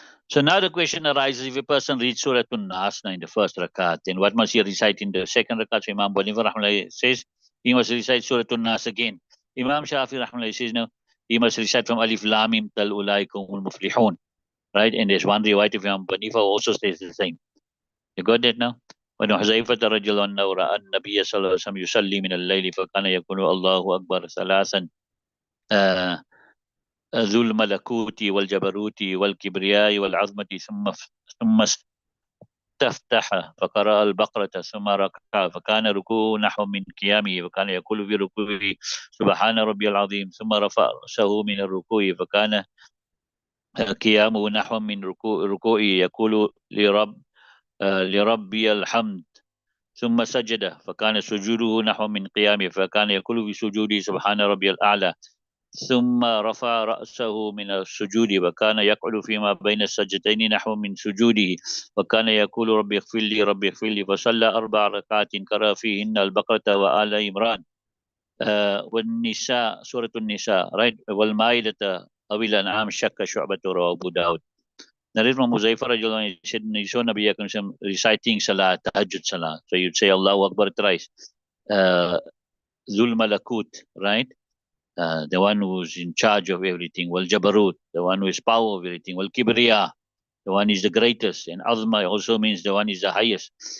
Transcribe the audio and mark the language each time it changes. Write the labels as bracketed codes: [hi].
[en] So now the question arises, if a person reads Surah An-Nas in the first rakat, then what must he recite in the second rakat? So Imam Banifa Rahmullah says he must recite Surah An-Nas again. Imam Shafi Rahmullah says no, he must recite from [ar] Alif Lam Mim Tal Ulaikumul Muflihun, [en] right? And there's one riwayat of Imam Banifa also says the same. You got that now? [ar] When Huzaifah radiallahu anhu ra'a an-Nabiy sallallahu alaihi wasallam yusalli min al-layli fa kana yakunu Allahu Akbar thalathan ذو الملكوت والجبروت والكبرياء والعظمة ثم استفتح فقرأ البقرة ثم ركع فكان ركوعه نحو من قيامه وكان يقول في ركوعه سبحان ربي العظيم ثم رفع رأسه من الركوع فكان قيامه نحو من ركوعه يقول لربي الحمد ثم سجد فكان سجوده نحو من قيامه فكان يقول في سجوده سبحان ربي الأعلى ثم رفع رأسه من السجود وكان يقعد فيما بين السجدتين نحو من سجوده وكان يقول ربي اغفر لي ربي اغفر لي فصلى 4 ركعات قرأ فيهن البقرة وآل عمران والنساء سورة النساء [en] right [ar] والمائدة أو الأنعام شك شعبة رواه أبو داود. [en] Narrated from Huzaifah radiallahu anhu, he said he saw Nabi Akram reciting Salah, Tahajjud Salah. So you'd say Allahu Akbar thrice. Zul Malakut, right? The one who's in charge of everything. Wal Jabarut, the one who is power of everything. Wal Kibriya, the one is the greatest. And Azma also means the one is the highest.